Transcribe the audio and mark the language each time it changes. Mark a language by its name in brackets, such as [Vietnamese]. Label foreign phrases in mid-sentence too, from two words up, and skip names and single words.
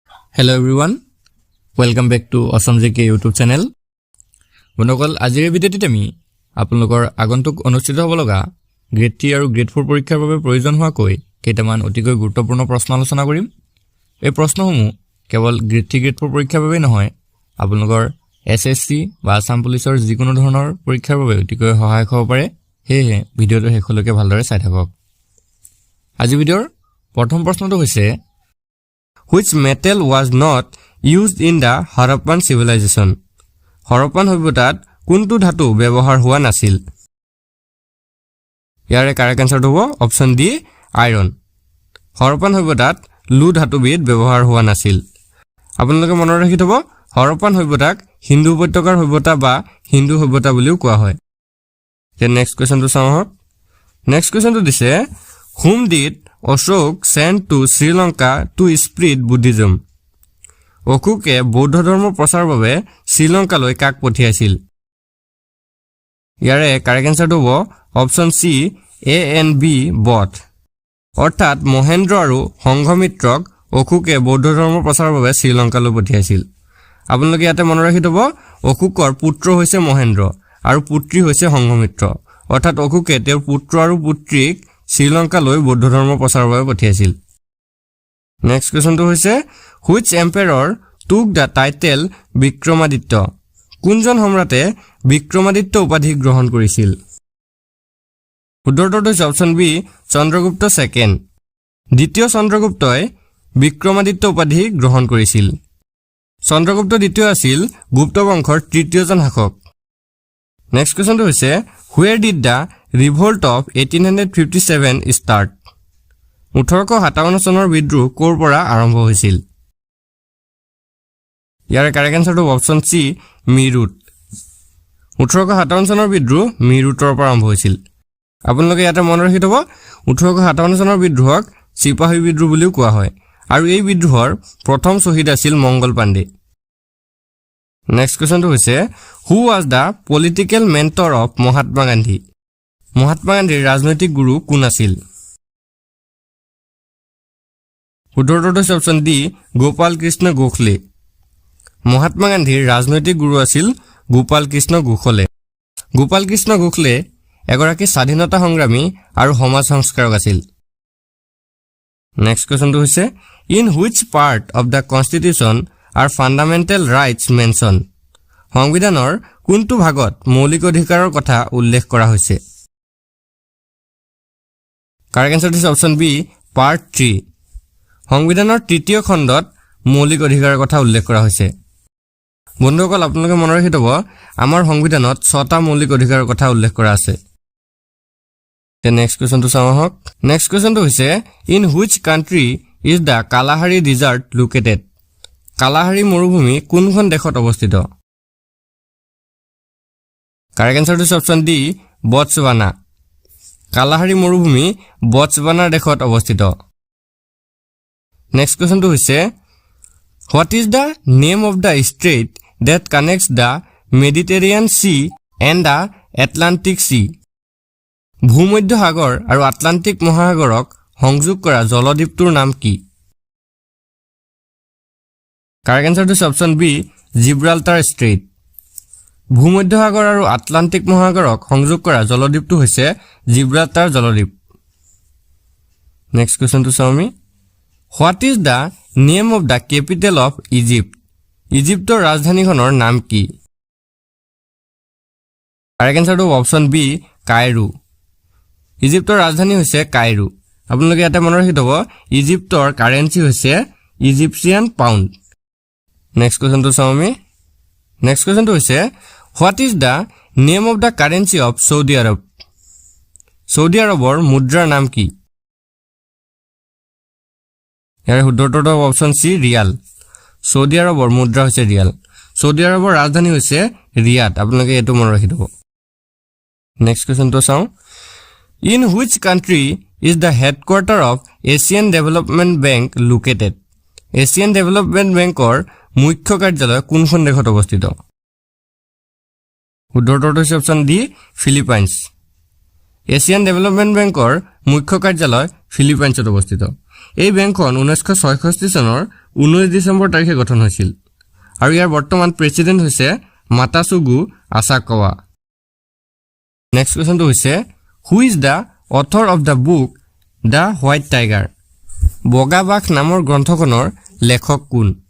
[English] Hello everyone, welcome back to Awesome JK YouTube channel. [Assamese] বন্ধুসকল আজিৰ ভিডিঅ'টিত আমি আপোনালোকৰ আগন্তুক অনুষ্ঠিত হ'ব লগা গ্ৰেড 3 আৰু গ্ৰেড 4 পৰীক্ষাৰ বাবে প্ৰয়োজন হোৱাকৈ কেইটামান অতিকৈ গুৰুত্বপূৰ্ণ প্ৰশ্ন আলোচনা কৰিম। এই প্ৰশ্নসমূহ কেৱল গ্ৰেড 3 গ্ৰেড 4 পৰীক্ষাৰ বাবে নহয়, আপোনালোকৰ SSC বা আসাম পুলিচৰ যিকোনো ধৰণৰ পৰীক্ষাৰ বাবে অতিকৈ সহায়ক হ'ব পাৰে। সেয়ে ভিডিঅ'টো শেষলৈকে ভালদৰে চাই থাকক। আজি ভিডিঅ'ৰ প্ৰথম প্ৰশ্নটো হৈছে [English] Which metal was not used in the Harappan civilization? [Assamese] Harappan সভ্যতাত কোনটো ধাতু ব্যৱহাৰ হোৱা নাছিল? ইয়াৰে [English] correct answerটো [Assamese] হ'ব [English] option D iron. [Assamese] Harappan সভ্যতাত লু ধাতুবিধ ব্যৱহাৰ হোৱা নাছিল। আপোনালোকে মনত ৰাখি থব Harappan সভ্যতাক হিন্দু উপত্যকাৰ সভ্যতা বা হিন্দু সভ্যতা বুলিও কোৱা হয়। [English] Then next questionটো [Assamese] চাওঁ আহক। [English] Next questionটো দিছে Whom did Ashok sent to Sri Lanka to spread Buddhism? [Assamese] অশোকে বৌদ্ধ ধৰ্ম প্ৰচাৰৰ বাবে শ্ৰীলংকালৈ কাক পঠিয়াইছিল? ইয়াৰে [English] correct answerটো [Assamese] হ'ব [English] option C A and B both. [Assamese] অৰ্থাৎ মহেন্দ্ৰ আৰু সংঘমিত্ৰক অশোকে বৌদ্ধ ধৰ্ম প্ৰচাৰৰ বাবে শ্ৰীলংকালৈ পঠিয়াইছিল। আপোনালোকে ইয়াতে মনত ৰাখি থব অশোকৰ পুত্ৰ হৈছে মহেন্দ্ৰ আৰু পুত্ৰী হৈছে সংঘমিত্ৰ। অৰ্থাৎ অশোকে তেওঁৰ পুত্ৰ আৰু পুত্ৰীক শ্ৰীলংকালৈ বৌদ্ধ ধৰ্ম প্ৰচাৰৰ বাবে পঠিয়াইছিল। [English] next questionটো হৈছে Which emperor took the title বিক্ৰমাদিত্য? [Assamese] কোনজন সম্ৰাটে বিক্ৰমাদিত্য উপাধি গ্ৰহণ কৰিছিল? উত্তৰটো হৈছে [English] option B Chandragupta Second. [Assamese] দ্বিতীয় চন্দ্ৰগুপ্তই বিক্ৰমাদিত্য উপাধি গ্ৰহণ কৰিছিল। চন্দ্ৰগুপ্ত দ্বিতীয় আছিল গুপ্ত বংশৰ তৃতীয়জন শাসক। [English] next questionটো হৈছে Where did the revolt of 1857 start? [Assamese] 1857 চনৰ বিদ্ৰোহ ক'ৰ পৰা আৰম্ভ হৈছিল? ইয়াৰে [English] correct answerটো option C Meerut। [Assamese] 1857 চনৰ বিদ্ৰোহ মিৰুটৰ পৰা আৰম্ভ হৈছিল। আপোনালোকে ইয়াতে মনত ৰাখি থব 1857 চনৰ বিদ্ৰোহক চিপাহী বিদ্ৰোহ বুলিও কোৱা হয় আৰু এই বিদ্ৰোহৰ প্ৰথম শ্বহীদ আছিল মংগল পাণ্ডে। [English] next questionটো হৈছে Who was the political mentor of মহাত্মা গান্ধী? [Assamese] মহাত্মা গান্ধীৰ ৰাজনৈতিক গুৰু কোন আছিল? উত্তৰটো হৈছে [English] option D Gopal Krishna Gokhale. [Assamese] মহাত্মা গান্ধীৰ ৰাজনৈতিক গুৰু আছিল গোপাল কৃষ্ণ গোখলে। গোপাল কৃষ্ণ গোখলে এগৰাকী স্বাধীনতা সংগ্ৰামী আৰু সমাজ সংস্কাৰক আছিল। [English] next questionটো হৈছে In which part of the constitution are fundamental rights mentioned? [Assamese] সংবিধানৰ কোনটো ভাগত মৌলিক অধিকাৰৰ কথা উল্লেখ কৰা হৈছে? [English] correct answer [Assamese] হৈছে [English] option B part 3. [Assamese] সংবিধানৰ তৃতীয় খণ্ডত মৌলিক অধিকাৰৰ কথা উল্লেখ কৰা হৈছে। বন্ধুসকল আপোনালোকে মনত ৰাখি থব আমাৰ সংবিধানত 6টা মৌলিক অধিকাৰৰ কথা উল্লেখ কৰা আছে। [English] next questionটো [Assamese] চাওঁ আহক। [English] next questionটো হৈছে In which country is the Kalahari Desert located? [Assamese] কালাহাৰী মৰুভূমি কোনখন দেশত অৱস্থিত? [English] correct answerটো [Assamese] হৈছে [English] option D Botswana. [Assamese] কালাহাৰী মৰুভূমি বটছৱানাৰ দেশত অৱস্থিত। [English] next questionটো হৈছে What is the name of the strait that connects the Mediterranean Sea and the Atlantic Sea? [Assamese] ভূমধ্য সাগৰ আৰু আটলান্টিক মহাসাগৰক সংযোগ কৰা জলদ্বীপটোৰ নাম কি? [English] correct answerটো [Assamese] হৈছে [English] option B Gibraltar Strait. [Assamese] ভূমধ্য সাগৰ আৰু আটলান্টিক মহাসাগৰক সংযোগ কৰা জলদ্বীপটো হৈছে জিব্ৰাল্টাৰ জলদ্বীপ। [English] next questionটো [Assamese] চাওঁ আমি [English] What is the name of the capital of Egypt? [Assamese] ইজিপ্তৰ ৰাজধানীখনৰ নাম কি? [English] correct answerটো option B Cairo। [Assamese] ইজিপ্তৰ ৰাজধানী হৈছে কাইৰো। আপোনালোকে ইয়াতে মনত ৰাখি থব ইজিপ্তৰ কাৰেন্সি হৈছে ইজিপচিয়ান পাউণ্ড। [English] next questionটো [Assamese] চাওঁ আমি। [English] next questionটো হৈছে What is the name of the currency of Saudi Arab? [Assamese] সৌদি আৰবৰ মুদ্ৰাৰ নাম কি? ইয়াৰে শুদ্ধটো [English] option C Riyal. [Assamese] সৌদি আৰবৰ মুদ্ৰা হৈছে ৰিয়াল। সৌদি আৰবৰ ৰাজধানী হৈছে ৰিয়াদ। আপোনালোকে এইটো মনত ৰাখি থব। নেক্সট কোৱেশ্যনটো চাওঁ। [English] In which country is the headquarter of Asian Development Bank located? [Assamese] Asian Development Bankৰ মুখ্য কাৰ্যালয় কোনখন দেশত অৱস্থিত? শুদ্ধটো হৈছে [English] option D Philippines. [Assamese] এছিয়ান ডেভেলপমেণ্ট বেংকৰ মুখ্য কাৰ্যালয় ফিলিপাইনছত অৱস্থিত। এই বেংকখন 1966 চনৰ 19 ডিসেম্বৰ তাৰিখে গঠন হৈছিল আৰু ইয়াৰ বৰ্তমান প্ৰেসিডেন্ট হৈছে মাতাসুগু আসাকাৱা [English] next questionটো [Assamese] হৈছে [English] who is the author of the book The White Tiger [Assamese] বগা বাঘ নামৰ গ্ৰন্থখনৰ লেখক কোন